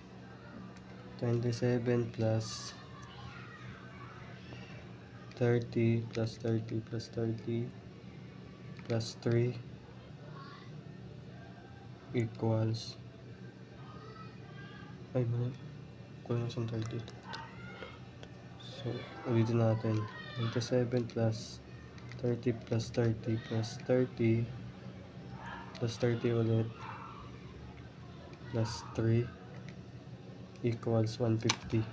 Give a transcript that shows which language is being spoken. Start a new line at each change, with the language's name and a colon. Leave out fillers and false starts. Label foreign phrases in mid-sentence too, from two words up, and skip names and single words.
English: 27 plus 30 plus 30 plus 30 plus 3 equals
Filipino: kulang sa 30. So ulitin natin.
English: 27 plus 30 plus 30 plus 30 plus 30 ulit plus 3 equals 150.